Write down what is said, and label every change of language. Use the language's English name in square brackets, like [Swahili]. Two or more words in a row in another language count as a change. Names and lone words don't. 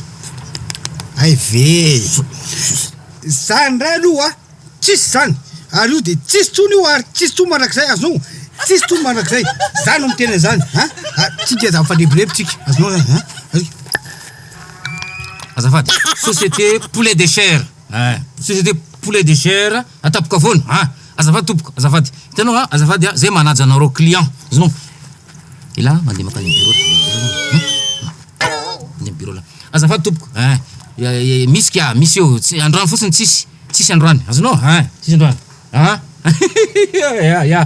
[Malagasy] Ay ve. Zany ray aloha tsisy zany. Ary io de tsisy tsony io ary tsisy tsony manak'izay azonao. Tsisy tsony manak'izay. Zany no mitena zany. Tsika za mifanebrebitsika. Azonao zany. Azafady. [French] Société poulet de chair. Société poulet de chair [Malagasy] atapoka vono. Azafady tompoko. Azafady. Hitanao azafady zay manaja anareo client. Azonao. Ila mandeha makany bureau. Mandeha bureau la. Azafady tompoko. Misy kia misy eo androany fotsiny tsisy androany. Azonao? Tsisy androany. Ya.